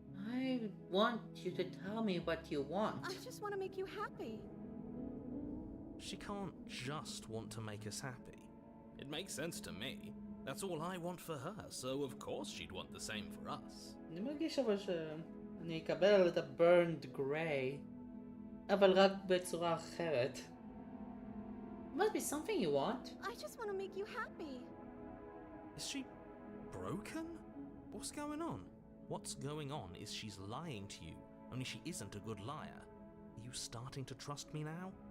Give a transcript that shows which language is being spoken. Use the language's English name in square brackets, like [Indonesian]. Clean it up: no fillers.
[English] I want you to tell me what you want. I just want to make you happy. She can't just want to make us happy. It makes sense to me. That's all I want for her, so of course she'd want the same for us. [Hebrew] אני מרגיש אבל שאני אקבל את ה-burned gray, אבל רק בצורה אחרת. [English] It must be something you want. I just want to make you happy. Is she broken? What's going on? What's going on is she's lying to you, only she isn't a good liar. Are you starting to trust me now?